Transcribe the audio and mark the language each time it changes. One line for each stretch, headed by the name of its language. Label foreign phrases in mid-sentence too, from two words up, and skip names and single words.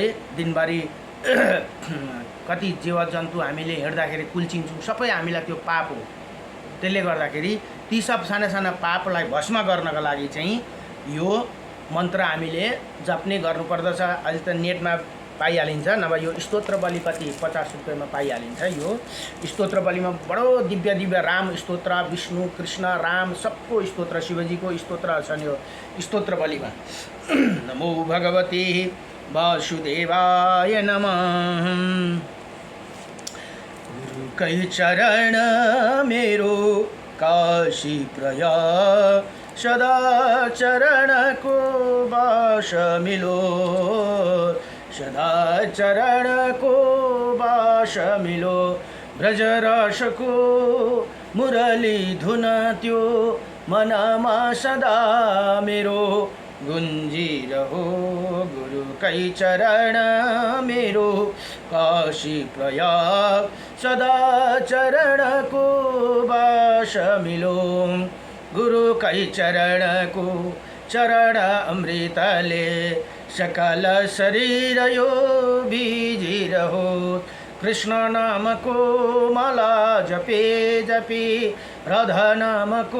Nepali: दिनभरि कति जीवजन्तु हामीले हिँड्दाखेरि कुल्चिन्छौँ, सबै हामीलाई त्यो पाप हो। त्यसले गर्दाखेरि ती सब साना साना पापलाई भस्म गर्नका लागि चाहिँ यो मन्त्र हामीले जप्ने गर्नुपर्दछ। अहिले त नेटमा पाइहालिन्छ, नभए यो स्तोत्र बलि कति 50 रुपैयाँमा पाइहालिन्छ। यो स्तोत्र बलिमा बडो दिव्य दिव्य राम स्तोत्र, विष्णु कृष्ण राम सबको स्तोत्र, शिवजीको स्तोत्र छन् यो स्तोत्र बलिमा।
Sanskrit: नमो भगवते वासुदेवाय नमः।
Nepali: कै चरण मेरो काशी प्रया सदा चरण को वास मिलो, सदा चरण को वास मिलो। ब्रज रस को मुरली धुन त्यो मनमा सदा मेरो गुंजी रहो गुरु कई चरण मेरो काशी प्रयाग सदा चरण को वास मिलो गुरु कई चरण को चरण अमृत ले सकल शरीर यो बीजी रहो कृष्ण नाम को माला जपे जपी राधा नाम को